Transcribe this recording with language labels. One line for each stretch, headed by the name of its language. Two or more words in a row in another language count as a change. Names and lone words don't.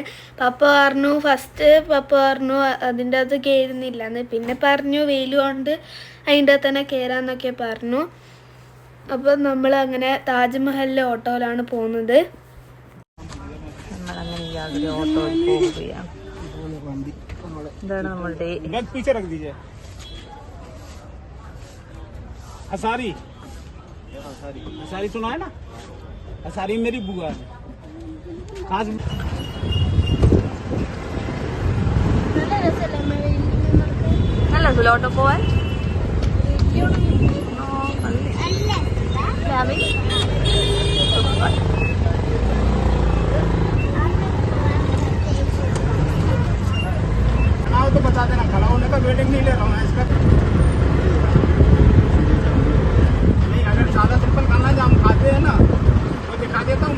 Malayalam: പപ്പ പറഞ്ഞു അതിൻ്റെ അകത്ത് കയറുന്നില്ലെന്ന്. പിന്നെ പറഞ്ഞു വെയിൽ കൊണ്ട് അതിൻ്റെ അകത്ത് തന്നെ കയറാന്നൊക്കെ പറഞ്ഞു. അപ്പോൾ നമ്മളങ്ങനെ താജ്മഹലിലെ ഓട്ടോയിലാണ് പോകുന്നത്. നമ്മളങ്ങനെ ഓട്ടോയിൽ പോവുകയാണ്. ഇതാണ് നമ്മളുടെ
Hindi: असारी सुना है ना. असारी मेरी बुआ है.
Malayalam: നല്ല ഓട്ടോ പോവാൻ.
Hindi: तो बता देना. खड़ा होने का वेटिंग नहीं ले रहा हूँ इसका. सादा सिंपल खाना जो हम खाते हैं ना वो दिखा देता हूँ.